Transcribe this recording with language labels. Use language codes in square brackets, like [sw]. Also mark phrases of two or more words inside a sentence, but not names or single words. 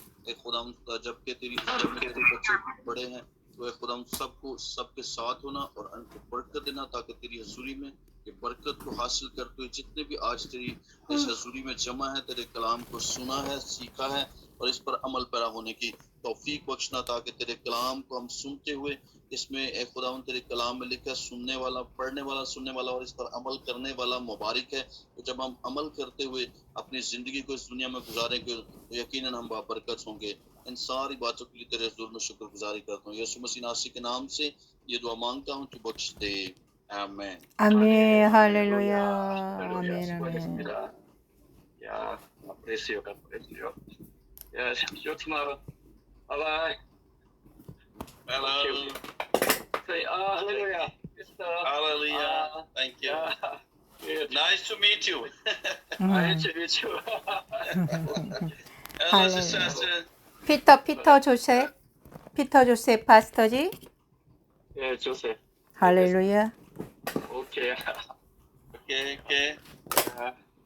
[hi] एक खुदा जबकि तेरी हजूरी में तेरे बच्चे भी बड़े हैं, तो एक खुदा सबके साथ होना और उनको बरकत देना, ताकि तेरी हजूरी में ये बरकत को हासिल करते हुए जितने भी आज तेरी इस हजूरी में जमा है, तेरे कलाम को सुना है, सीखा है और इस पर अमल पैरा होने की तौफीक बख्शना, ताकि तेरे कलाम को हम सुनते हुए इसमें एक खुदा तेरे कलाम में लिखा सुनने वाला, पढ़ने वाला, सुनने वाला और इस पर अमल करने वाला मुबारक है। तो जब हम अमल करते हुए अपनी जिंदगी को इस दुनिया में गुजारेंगे तो यकीनन हम बाबरकत होंगे। इन सारी बातों के लिए तेरे हुजूर में शुक्रगुजारी करता हूँ। यीशु मसीह नासरी के नाम से ये दुआ मांगता हूँ, तू बख्श दे। आमीन। [ko] 아멘, 할렐루야. 할렐루야. 아멘, 아멘. 수고하셨습니다. 야, 아프레시오, 아프레시오. 야, [en] see you tomorrow. Bye bye. Hello. Say, hallelujah. Hallelujah. Thank you. Good. Nice to meet you. Nice to meet you. Hello, sister. [ko] 피터 조셉 파스터지. 예, 조셉. 할렐루야. 오케이. Okay. 아,